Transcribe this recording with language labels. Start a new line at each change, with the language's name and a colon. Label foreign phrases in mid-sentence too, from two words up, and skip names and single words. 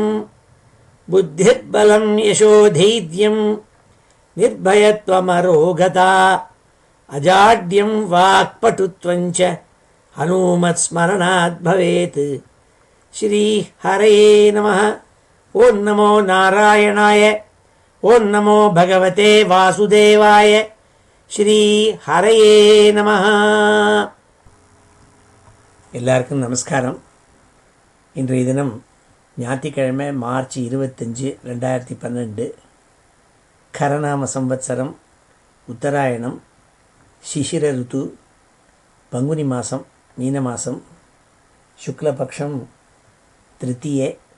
Sanskrit: बुद्धिर्बलं यशोधैर्यं निर्भयत्वमरोगता अजाड्यं वाक्पटुत्वं च हनूमत्स्मरणात् भवेत्। श्रीहरये नमः। ओं नमो नारायणाय, ओं नमो भगवते वासुदेवाय। श्रीहरये நமः.
Tamil: எல்லாருக்கும் நமஸ்காரம். இன்றைய தினம் ஞாயிற்றுக்கிழமை மார்ச் 25, 2012 கரநாம சம்வத்சரம், உத்தராயணம், சிசிர ருத்து, பங்குனி மாதம், மீன மாதம், சுக்லபக்ஷம் திருத்தியே.